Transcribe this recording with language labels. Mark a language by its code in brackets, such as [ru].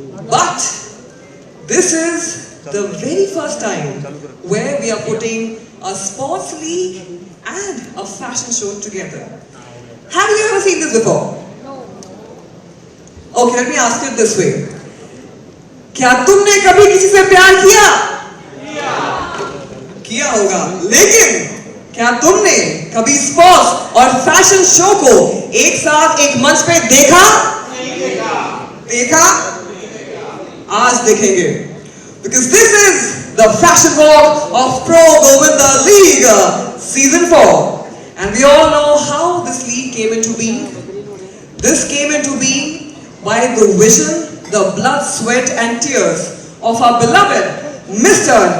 [en] But this is the very first time where we are putting a sports league and a fashion show together. Have you ever seen this before? Okay, let me ask it this way. [hi] क्या तुमने कभी किसी से प्यार किया? किया होगा, लेकिन क्या तुमने कभी स्पोर्ट्स और फैशन शो को एक साथ एक मंच पे देखा? देखा? आज देखेंगे. [en] Because this is the fashion walk of Pro Govinda League Season 4. And we all know how this league came into being. This came into being by the vision, the blood, sweat and tears of our beloved Mr.